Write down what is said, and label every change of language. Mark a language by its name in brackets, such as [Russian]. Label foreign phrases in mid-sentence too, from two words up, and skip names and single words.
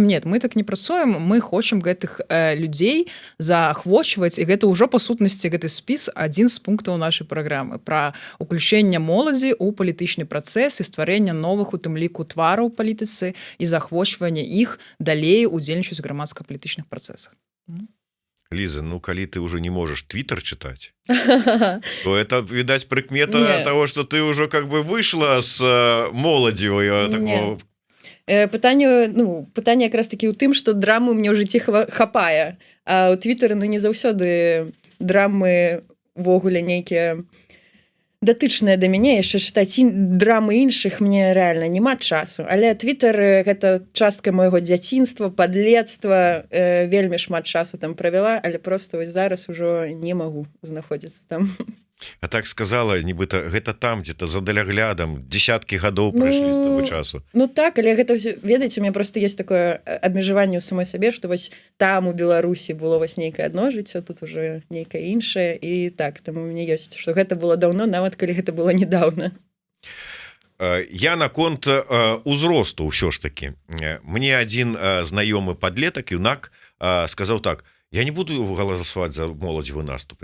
[Belarusian] Нет, мы так не працуем, мы хочам гэтых людзей заахвочваць, і гэта ўжо па сутнасці гэты спіс адзін з пунктаў нашай праграмы пра уключэнне моладзі ў палітычны працэс і стварэння новых у тым ліку твараў у палітыцы і заахвочвання іх далей удзельнічаць у грамадска-палітычных працэсах. [Russian] Лиза, ну, калі ты уже не можешь твиттер читать, то это, видать, прикмета того, что ты уже как бы вышла с моладзевой такого... [Belarusian] Пытанне якраз такі ў тым, што драмы мне ў жыцці хапае, а ў твиттары, ну, не заўсёды драмы ввогуле нейкія датычныя да мяне, яшчэ чытаць драмы іншых мне рэальна няма часу. Але твиттер гэта частка майго дзяцінства, падлецтва, вельмі шмат часу там правяла, але проста вось зараз ужо не магу знаходзіцца там. А так сказала, нібыта, гэта там, дзе-то за даляглядам, дзесяткі гадоў прайшлі з таго часу. Ну так, але гэта, ведаеце, [Russian] у меня просто есть такое [Belarusian] абмежаванне ў самой сабе, што вось там у Беларусі было вось нейкае адно жыццё, тут уже нейкае іншае, і так, таму у мяне ёсць, што гэта было даўно, нават калі гэта было недавно. я наконт узросту ўсё ж таки мне один знаёмы подлетак юнак сказаў так: я не буду галасаваць за моладзевы наступ.